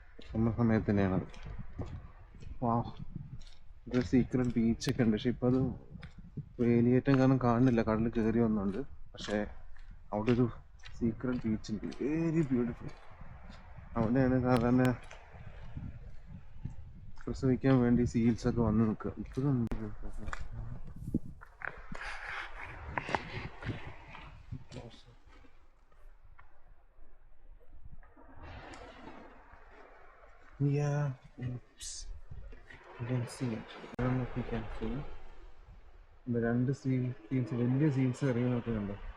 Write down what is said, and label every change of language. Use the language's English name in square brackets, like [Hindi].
[Malayalam] Summer സമയത്ത് തന്നെയാണത്. വാവ്, ഇതൊരു സീക്രട്ട് ബീച്ചൊക്കെ ഉണ്ട്. പക്ഷെ ഇപ്പം അത് വേലിയേറ്റം കാരണം കാണുന്നില്ല, കടൽ കയറി വന്നുണ്ട്. പക്ഷേ അവിടെ ഒരു സീക്രട്ട് ബീച്ചുണ്ട്, [English] Very beautiful. [Malayalam] അവിടെയാണ് സാധാരണ പ്രസവിക്കാൻ വേണ്ടി സീൽസൊക്കെ വന്ന് നിൽക്കുക. ഇപ്പോഴും [English] yeah, oops. You can see it. I don't know if you can see. [Malayalam] രണ്ട് സീൽസ്, വലിയ സീൽസ് ഇറങ്ങുന്നൊക്കെ ഉണ്ട്.